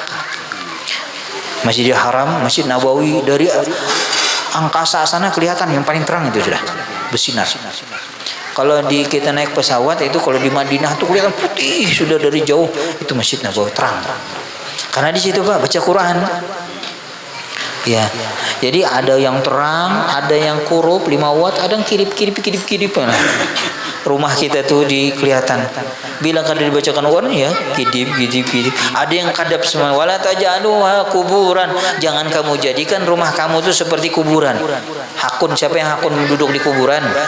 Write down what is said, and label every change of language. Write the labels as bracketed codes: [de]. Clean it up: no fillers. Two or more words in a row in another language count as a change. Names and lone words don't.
[id] Masjidil Haram, Masjid Nabawi, dari angkasa sana kelihatan yang paling terang itu sudah bersinar. Kalau kita naik pesawat itu, kalau di Madinah tuh kelihatan putih sudah dari jauh, itu Masjid Nabawi terang. Karena di situ Pak baca Quran. Ya, jadi ada yang terang, ada yang kurup 5 watt, ada yang kirip. Rumah kita tuh kelihatan. [bjn] Bila kada dibacakan Quran ya, kidip. [id] Ada yang kadap semua. [ar] ولا تجعلها [id] kuburan. Jangan kamu jadikan rumah kamu tuh seperti kuburan. Hakun, siapa yang hakun duduk di kuburan?